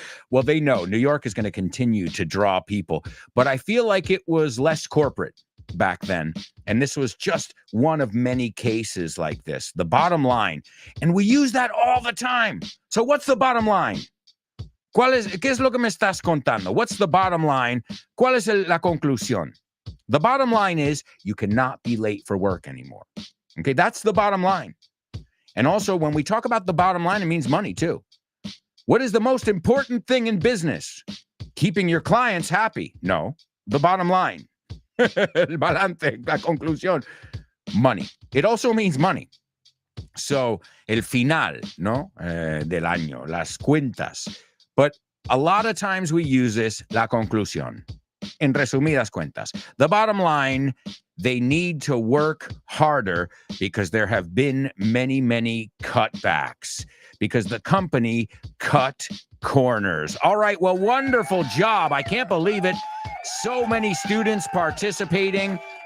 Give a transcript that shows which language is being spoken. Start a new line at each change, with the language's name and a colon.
English: Well, they know New York is going to continue to draw people. But I feel like it was less corporate back then. And this was just one of many cases like this. The bottom line. And we use that all the time. So what's the bottom line?
Spanish: ¿Qué es lo que me estás contando?
English: What's the bottom line?
Spanish: ¿Cuál es la conclusión?
English: The bottom line is you cannot be late for work anymore. Okay, that's the bottom line. And also, when we talk about the bottom line, it means money too. What is the most important thing in business? Keeping your clients happy? No, the bottom line.
Spanish: El balance, la conclusión.
English: Money. It also means money.
Spanish: So, el final, ¿no? Del año, las cuentas. But
English: A lot of times we use this,
Spanish: la conclusión. En resumidas cuentas,
English: the bottom line, they need to work harder because there have been many, many cutbacks because the company cut corners. All right, well, wonderful job. I can't believe it. So many students participating.